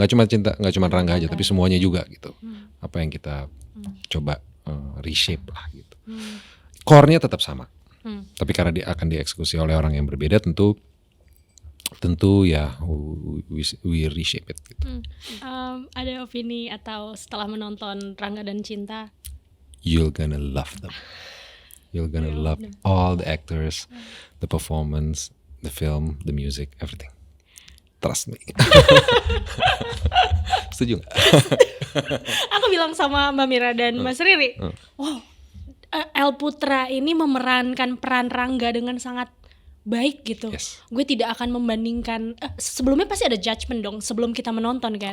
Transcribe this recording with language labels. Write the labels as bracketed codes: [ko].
[id] Nggak cuma Rangga aja, tapi semuanya juga gitu. Apa yang kita coba reshape lah gitu. Core-nya tetap sama, tapi karena dia akan dieksekusi oleh orang yang berbeda, tentu ya [en] we reshape it [id] gitu. Ada opini atau setelah menonton Rangga dan Cinta? [en] You're gonna love them. You're gonna love all the actors, the performance, the film, the music, everything. Trust me. [id] Setuju nggak? Aku bilang sama Mbak Mira dan Mas Riri, wow, El Putra ini memerankan peran Rangga dengan sangat baik gitu. [en] Yes. [id] Gue tidak akan membandingkan. Sebelumnya pasti ada judgement dong sebelum kita menonton kan.